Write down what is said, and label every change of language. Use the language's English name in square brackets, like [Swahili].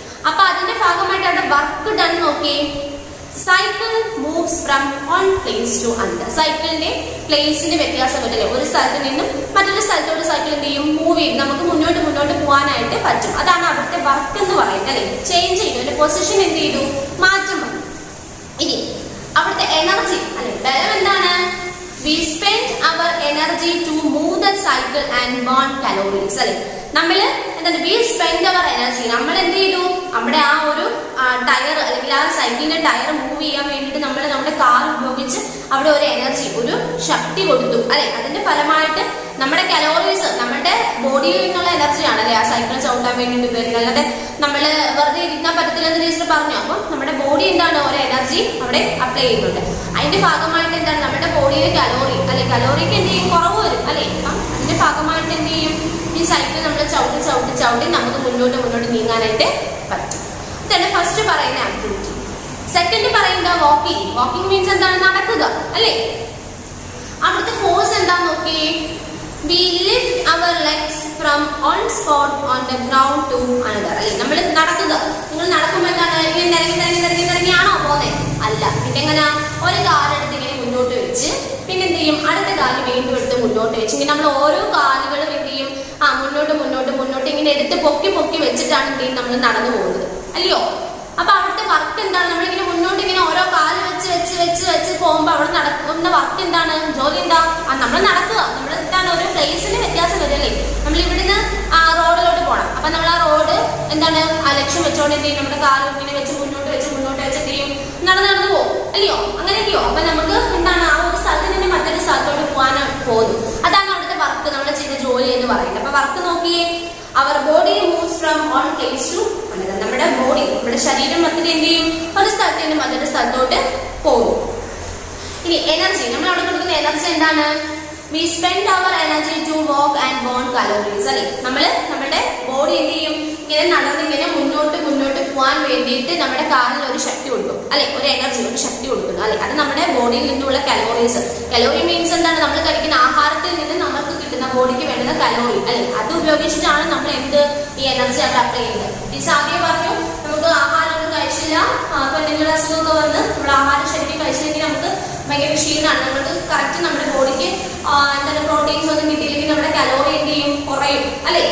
[Malayalam] അപ്പൊ അതിന്റെ ഭാഗമായിട്ട് അവിടെ [English] Work done നോക്കിയേ. Cycle moves from one place to another. [Malayalam] സൈക്കിളിന്റെ പ്ലേസിന്റെ വ്യത്യാസം വരില്ലേ, ഒരു സ്ഥലത്ത് നിന്നും മറ്റൊരു സ്ഥലത്തോട്ട് സൈക്കിൾ എന്ത് ചെയ്യും, മൂവ് ചെയ്യും, നമുക്ക് മുന്നോട്ട് പോകാനായിട്ട് പറ്റും. അതാണ് അവിടുത്തെ വർക്ക് എന്ന് പറയുന്നത് അല്ലെ. ചേഞ്ച് ചെയ്തു, അതിന്റെ പൊസിഷൻ എന്ത് ചെയ്തു, മാറ്റം വന്നു. ഇനി അവിടുത്തെ എനർജി അല്ലെ, ബലം എന്താണ്, [English] we spend our energy to move the cycle and burn calories അല്ലെ. [Malayalam] നമ്മള് എന്താണ്, [English] we spend our energy, [Malayalam] നമ്മൾ എന്ത് ചെയ്തു, നമ്മുടെ ആ ഒരു ടയർ അല്ലെങ്കിൽ ആ സൈക്കിളിന്റെ ടയർ മൂവ് ചെയ്യാൻ വേണ്ടിയിട്ട് നമ്മൾ നമ്മുടെ കാർ ഉപയോഗിച്ച് അവിടെ ഒരു എനർജി, ഒരു ശക്തി കൊടുത്തു അല്ലെ. അതിന്റെ ഫലമായിട്ട് നമ്മുടെ കലോറീസ്, നമ്മുടെ ബോഡിയിൽ നിന്നുള്ള എനർജിയാണ് അല്ലെ ആ സൈക്കിൾ ചവിട്ടാൻ വേണ്ടിയിട്ട് വരുന്നത്. അല്ലാതെ നമ്മള് വെറുതെ ഇരിക്കാൻ പറ്റത്തില്ലെന്ന് ടീച്ചർ പറഞ്ഞു. അപ്പം നമ്മുടെ ബോഡി എന്താണ്, ഒരു എനർജി അവിടെ അപ്ലൈ ചെയ്യുന്നുണ്ട്. അതിന്റെ ഭാഗമായിട്ട് എന്താണ്, നമ്മുടെ ബോഡിയിൽ കലോറി അല്ലെ, കലോറിക്ക് എന്ത് ചെയ്യും, കുറവ് വരും അല്ലെ. അപ്പം അതിന്റെ ഭാഗമായിട്ട് എന്ത് ചെയ്യും, ഈ സൈക്കിൾ നമ്മൾ ചവിട്ടി നമുക്ക് മുന്നോട്ട് നീങ്ങാനായിട്ട് പറ്റും. ഇതാണ് ഫസ്റ്റ് പറയുന്ന ആക്ടിവിറ്റി. സെക്കൻഡ് പറയുന്നത് വാക്കിംഗ് മീൻസ് എന്താണ്, നടക്കുക അല്ലെ. അവിടുത്തെ ഫോഴ്സ് എന്താന്ന് നോക്കിയേ. [English] We lift our legs from one spot on the ground to another അല്ലെ. [Malayalam] നമ്മൾ നടക്കുക, നിങ്ങൾ നടക്കുമ്പോൾ എന്താണ്, ഇറങ്ങിയാണോ പോകുന്നത്? അല്ല. പിന്നെ എങ്ങനെ, ഒരു കാലെടുത്ത് ഇങ്ങനെ മുന്നോട്ട് വെച്ച് പിന്നെ എന്ത് ചെയ്യും, അടുത്ത കാല് വീണ്ടും എടുത്ത് മുന്നോട്ട് വെച്ച് ഇങ്ങനെ നമ്മൾ ഓരോ കാലുകളും എന്ത് ചെയ്യും, മുന്നോട്ട് ഇങ്ങനെ എടുത്ത് പൊക്കി വെച്ചിട്ടാണ് എന്ത് ചെയ്യും, നമ്മൾ നടന്നു പോകുന്നത് അല്ലയോ. അപ്പൊ അവിടുത്തെ വർക്ക് എന്താണ്, നമ്മളിങ്ങനെ മുന്നോട്ട് ഇങ്ങനെ ഓരോ കാല് വെച്ച് പോകുമ്പോ അവിടെ നടക്കുന്ന വർക്ക് എന്താണ്, ജോലി എന്താ, നമ്മൾ നടക്കുക. നമ്മൾ എന്താണ്, ഒരു പ്ലേസിന് വ്യത്യാസം വരല്ലേ. നമ്മൾ ഇവിടുന്ന് റോഡിലോട്ട് പോകണം. അപ്പൊ നമ്മൾ ആ റോഡ് എന്താണ്, ആ ലക്ഷ്യം വെച്ചോണ്ട് എന്ത് ചെയ്യും, നമ്മുടെ കാല് ഇങ്ങനെ വെച്ച് മുന്നോട്ട് വെച്ച് എന്ത് ചെയ്യും, നടന്നു പോകും അല്ലയോ, അങ്ങനെയൊക്കെയോ. അപ്പൊ നമുക്ക് എന്താണ്, ആ ഒരു സ്ഥലത്ത് നിന്ന് മറ്റൊരു സ്ഥലത്തോട്ട് പോകാനാണ് പോകുന്നു. അതാണ് അവിടുത്തെ വർക്ക്, നമ്മൾ ചെയ്ത ജോലി എന്ന് പറയുന്നത്. അപ്പൊ വർക്ക് നോക്കിയേ. [English] അവർ body moves from one place to another. [Malayalam] നമ്മുടെ ബോഡി, നമ്മുടെ ശരീരം മൊത്തത്തിൽ എന്ത് ചെയ്യും, ഒരു സ്ഥലത്ത് നിന്ന് മറ്റൊരു സ്ഥലത്തോട്ട് പോകും. ഇനി എനർജി, നമ്മൾ അവിടെ കൊടുക്കുന്ന എനർജി എന്താണ്, [English] we spend our energy to walk and burn calories [Malayalam] അല്ലെ. നമ്മുടെ ബോഡി എന്ത് ചെയ്യും, ഇങ്ങനെ നടന്നിങ്ങനെ മുന്നോട്ട് പോകാൻ വേണ്ടിയിട്ട് നമ്മുടെ കാലിൽ ഒരു ശക്തി കൊടുക്കും അല്ലെ, ഒരു എനർജി, ഒരു ശക്തി കൊടുക്കുന്നു അല്ലെ. അത് നമ്മുടെ ബോഡിയിൽ നിന്നുള്ള കലോറീസ്. കലോറി മീൻസ് എന്താണ്, നമ്മൾ കഴിക്കുന്ന ആഹാരത്തിൽ നിന്ന് നമുക്ക് കിട്ടുന്ന ബോഡിക്ക് വേണ്ടുന്ന കലോറി അല്ലെ. അത് ഉപയോഗിച്ചിട്ടാണ് നമ്മൾ ഈ എനർജി അവിടെ അപ്ലൈ ചെയ്യുന്നത്. ടീച്ചർ ആദ്യം പറഞ്ഞു, നമുക്ക് ആഹാരമൊന്നും കഴിച്ചില്ല, അപ്പൊ എന്തെങ്കിലും അസുഖമൊക്കെ വന്ന് നമ്മുടെ ആഹാരം ശരിക്കും കഴിച്ചില്ലെങ്കിൽ നമുക്ക് ഭയങ്കര ക്ഷീണമാണ്, നമുക്ക് കറക്റ്റ് നമ്മുടെ ബോഡിക്ക് എന്താണ് പ്രോട്ടീൻസ് ഒന്നും കിട്ടിയില്ലെങ്കിൽ നമ്മുടെ കലോറി എന്ത് ചെയ്യും, കുറയും അല്ലെ.